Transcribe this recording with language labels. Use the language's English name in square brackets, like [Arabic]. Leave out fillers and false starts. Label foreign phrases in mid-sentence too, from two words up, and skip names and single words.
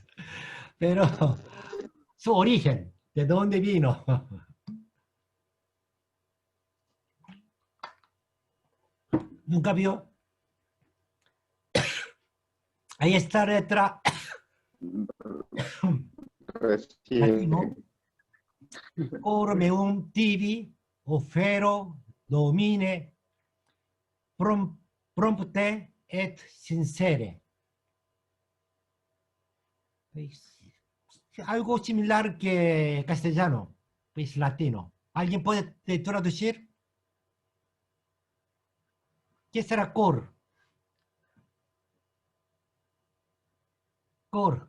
[Spanish] Pero su origen, ¿de dónde vino? ¿Nunca vio? Ahí está la letra latino. Recién. [Latin] Ormeum tibi, ofero, domine, prompte et sincere. [Spanish] ¿Veis? Algo similar que castellano, pues latino. ¿Alguien puede traducir? ¿Qué será cor? Cor.